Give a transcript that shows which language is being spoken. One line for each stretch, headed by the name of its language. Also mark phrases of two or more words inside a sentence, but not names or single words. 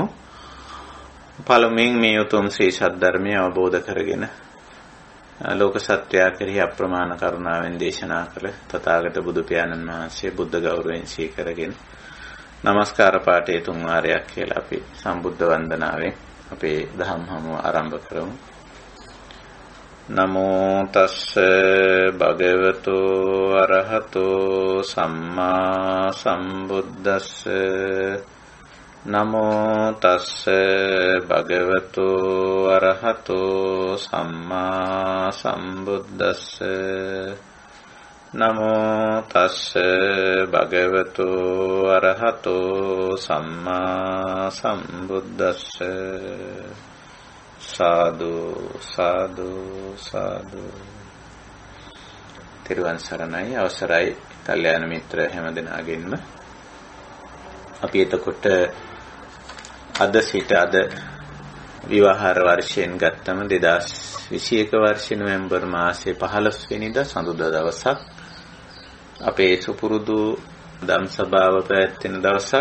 Sinhala: පළමුවෙන් මේ උතුම් ශ්‍රී සද්ධර්මය අවබෝධ කරගෙන ලෝක සත්‍යය කෙරෙහි අප්‍රමාණ කරුණාවෙන් දේශනා කළ තථාගත බුදු පියාණන් වහන්සේ බුද්ධ ගෞරවයෙන් සීකරගෙන নমස්කාර පාඨයේ 3 වාරයක් කියලා අපි සම්බුද්ධ වන්දනාවෙන් අපේ දහම් හමුව ආරම්භ කරමු.
Pali: නමෝ තස්ස භගවතු අරහතෝ සම්මා සම්බුද්දස්ස නමෝ තස්ස භගවතු අරහතෝ සම්මා සම්බුද්දස්ස නමෝ තස්ස භගවතු අරහතෝ සම්මා සම්බුද්දස්ස සාදු සාදු සාදු.
Sinhala: තිරුවන් සරණයි. අවසරයි කල්යාණ මිත්‍ර හැමදෙනාගෙන්ම. අපි එතකොට අද සිට අද විවාහාර වර්ෂයෙන් ගත්තම 2021 වර්ෂයේ නොවැම්බර් මාසයේ 15 වෙනිදා සඳුදා දවසක් අපේ සුපුරුදු ධම් සභාව පැවැත්වෙන දවසක්.